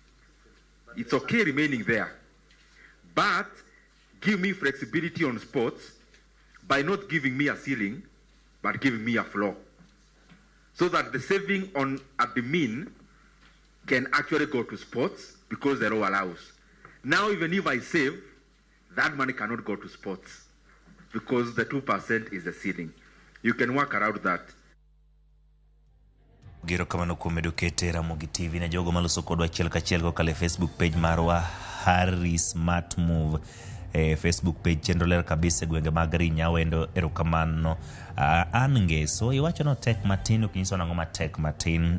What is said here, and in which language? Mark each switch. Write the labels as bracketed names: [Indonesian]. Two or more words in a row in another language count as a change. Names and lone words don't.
[English] It's okay remaining there. But give me flexibility on sports by not giving me a ceiling, but giving me a floor. So that the saving on admin can actually go to sports because the law allows. Now, even if I save, that money cannot go to sports because the 2% is the ceiling. You can work around that. [Luo (Kenya and Tanzania)] Giro kamano kuom medo kete Ramogi TV na jogo maloso kodwa achiel kachiel kokalo Facebook page marwa Harry Smart Move. Facebook page chenro ler kabisa gwenge mag Rinyawendo erokamano. Angeso iwacho no tek matin okinyiso nango matek matin.